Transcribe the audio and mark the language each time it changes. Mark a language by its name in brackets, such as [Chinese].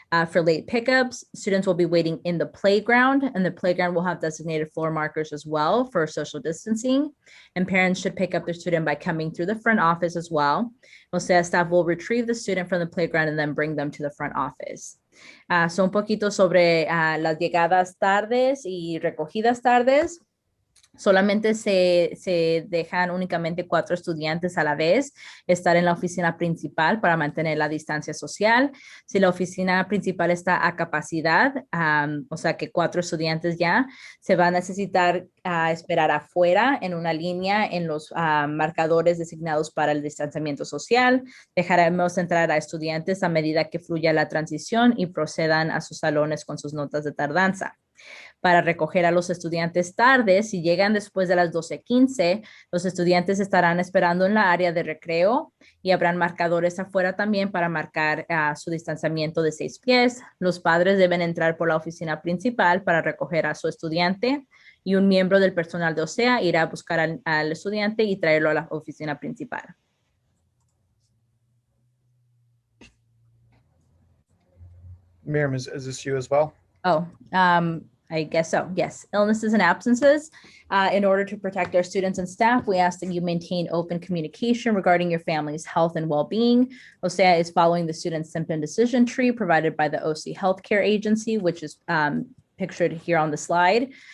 [English] For late pickups, students will be waiting in the playground, and the playground will have designated floor markers as well for social distancing. And parents should pick up their student by coming through the front office as well. OCEAA staff will retrieve the student from the playground and then bring them to the front office. [Spanish] So un poquito sobre las llegadas tardes y recogidas tardes. Solamente se dejan únicamente 4 estudiantes a la vez estar en la oficina principal para mantener la distancia social. Si la oficina principal está a capacidad, o sea que 4 estudiantes ya, se va a necesitar esperar afuera en una línea en los marcadores designados para el distanciamiento social. Dejaremos entrar a estudiantes a medida que fluya la transición y procedan a sus salones con sus notas de tardanza. Para recoger a los estudiantes tarde. Si llegan después de las 12:15, los estudiantes estarán esperando en la área de recreo y habrán marcadores afuera también para marcar su distanciamiento de 6 pies. Los padres deben entrar por la oficina principal para recoger a su estudiante y un miembro del personal de OCEAA irá a buscar al estudiante y traerlo a la oficina principal. [English] Miriam, is this you as well? Oh, I guess so. Yes. Illnesses and absences. In order to protect our students and staff, we ask that you maintain open communication regarding your family's health and well-being. OCEAA is following the student symptom decision tree provided by the OC Healthcare Agency, which is pictured here on the slide.